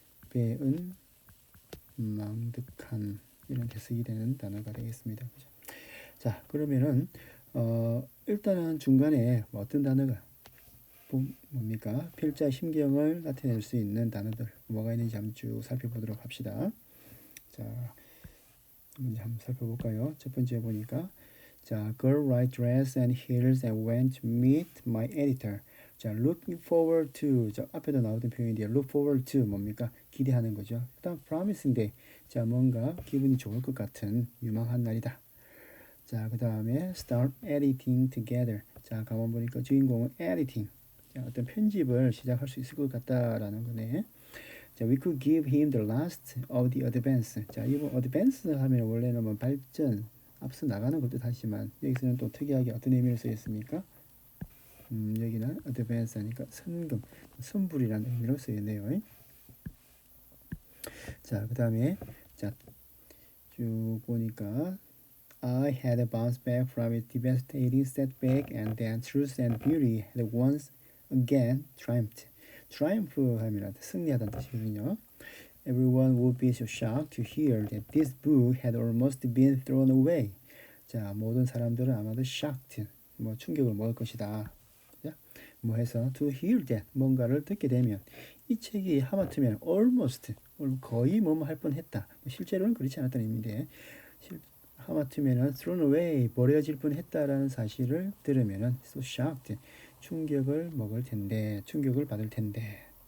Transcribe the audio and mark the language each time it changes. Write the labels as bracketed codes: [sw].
[ko] 배은 망득한 이런 해석이 되는 단어가 되겠습니다. 그죠? 자, 그러면은 일단은 중간에 어떤 단어가 뭡니까? 필자 심경을 나타낼 수 있는 단어들 뭐가 있는지 한번 쭉 살펴보도록 합시다. 자, 먼저 한번 살펴볼까요? 첫 번째 보니까 자, [en] girl white dress and heels and went to meet my editor. [ko] 자, looking forward to 자, 앞에도 나오던 표현인데요. look forward to 뭡니까? 기대하는 거죠. [en] 일단 promising day. [ko] 자, 뭔가 기분이 좋을 것 같은 유망한 날이다. 자, 그 다음에 [en] start editing together. [ko] 자, 가만 보니까 주인공은 editing. 자, 어떤 편집을 시작할 수 있을 것 같다라는 거네. [en] 자, we could give him the last of the advance. [ko] 자, 이거 advance 하면 원래는 뭐 발전, 앞서 나가는 것도 하지만 여기서는 또 특이하게 어떤 의미를 쓰였습니까? 여기는 advance 하니까 선금, 선불이라는 의미로 쓰였네요. 자, 그 다음에 자, 쭉 보니까 [en] I had bounced back from its devastating setback and then truth and beauty had once again triumphed. [ko] triumph 하면 승리하다는 뜻이거든요. [en] Everyone would be so shocked to hear that this book had almost been thrown away. [ko] 자, 모든 사람들은 아마도 shocked, 뭐 충격을 먹을 것이다. 뭐 해서 to hear that 뭔가를 듣게 되면 이 책이 하마터면 almost 거의 뭐뭐 할 뻔했다. 실제로는 그렇지 않았다는 의미인데 하마터면은 thrown away 버려질 뻔했다라는 사실을 들으면은 so shocked 충격을 받을 텐데.